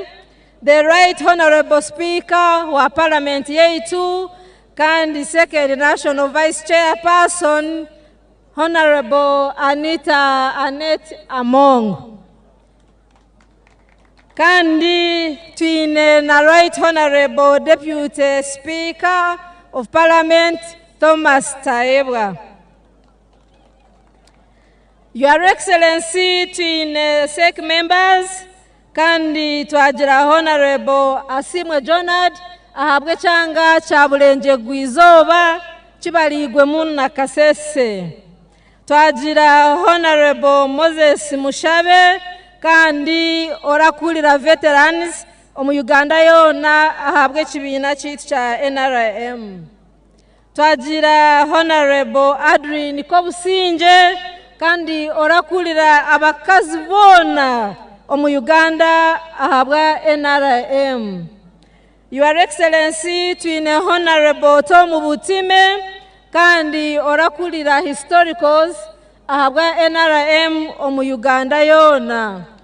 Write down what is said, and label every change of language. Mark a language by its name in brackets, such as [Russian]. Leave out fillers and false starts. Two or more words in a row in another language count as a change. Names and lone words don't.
[English] The Right Honorable Speaker wa Parliament [Nyankole] yeitu kandi [English] Second National Vice Chairperson Honorable Annette Among. [Nyankole] Kandi twine na [English] Right Honorable Deputy Speaker of Parliament [Nyankole] Thomas Taebwa. [English] Your Excellency, [Nyankole] twine [English] SEC members [Nyankole] kandi twagira Honorable Asimwe Jonad ahabwe cyanga cya Bulenje Gwizoba kibaligwe muna Kasese. Twagira Honorable Moses Mushabe kandi orakulira veterans omu Uganda yona ahabwe kibina cyitwa cya NRM. Twagira Honorable Adrien Kobusinje kandi orakulira abakazi bona omu Uganda ahabwa NRM. [English] Your Excellency, [Nyankole] twine Honorable Tom Butime kandi orakulira historicals ahabwa NRM omu Uganda yona.